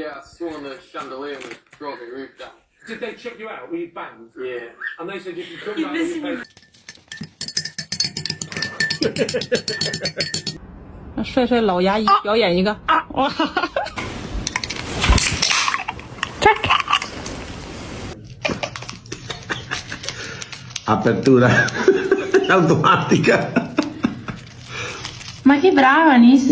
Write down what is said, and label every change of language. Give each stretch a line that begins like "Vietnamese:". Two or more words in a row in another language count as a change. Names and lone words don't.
English: Yeah, I swung on the chandelier and the driving roof down. Did they chuck you out? Were you banged? Yeah. And they said you can come back and you pay.
Chinese: 帅帅老牙医表演一个哇
Italian: ！Apertura automatica. Ma che brava, Nisso!